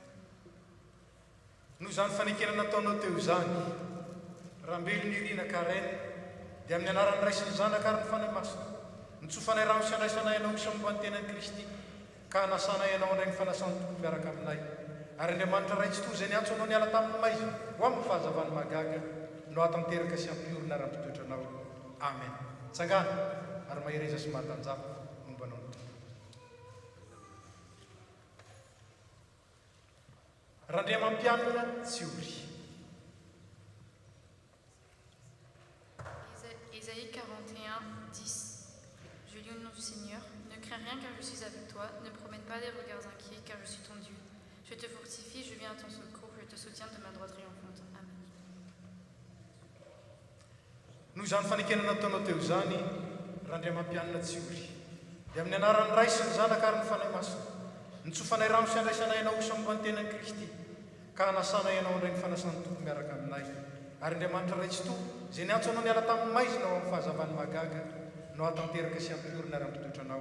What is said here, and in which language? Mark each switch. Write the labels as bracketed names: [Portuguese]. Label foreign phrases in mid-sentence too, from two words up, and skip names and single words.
[Malagasy] Noho zany fanekena nataonao teo zany Rambely Mirina Karen dia amin'ny anaran'ny ray sy ny zanaka ary ny fanahy masina nitsofanay rano sy andraisanay ianao isa momba ny tenan'i Kristy ka nasanay ianao andray ny fanasany tompo miaraka aminay ary Andriamanitra ray tsy toy zay niantso anao niala tamin'ny maizina ho amin'ny fahazavany magaga no atanteraka sy ampiorina ary ampitoetra anao. Amen. Tsangana ary mahireza sy mahatanjaka mombanao ny tompo. Randriamampianina Tsiory. [French] Ésaïe 41, 10. Je lis au nom du Seigneur. Ne crains rien car je suis avec toi. Ne promène pas des regards inquiets car je suis ton Dieu. Je te fortifie, je viens à ton secours, je te soutiens de ma droite triomphante. [Malagasy] Amen. Noho izany fanekena nataonao teo zany Randriamampianina Tsiory dia amin'ny anaran'ny ray sy ny zanaka ary ny fanahy masina nitsofanay rano sy andraisanay ianao isa momba ny tenan'i Kristy ka nasanay ianao andray ny fanasany tompo miaraka aminay ary Andriamanitra ray tsy toy zay niantso anao niala tamin'ny maizina ao amin'ny fahazavany magaga no atanteraka sy ampiorina ary ampitoetra anao.